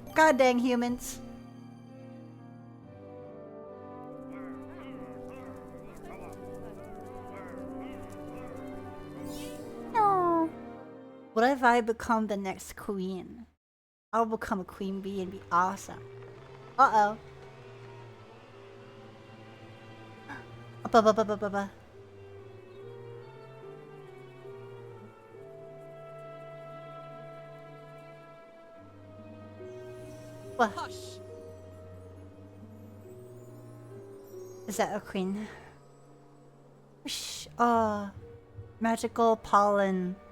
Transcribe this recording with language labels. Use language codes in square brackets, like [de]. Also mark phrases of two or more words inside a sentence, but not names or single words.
[en] God dang humans. No. What if I become the next queen? I'll become a queen bee and be awesome. Uh-oh. Ba-ba-ba-ba-ba-ba. What? Hush. Is that a queen? Shh. Oh. Magical pollen.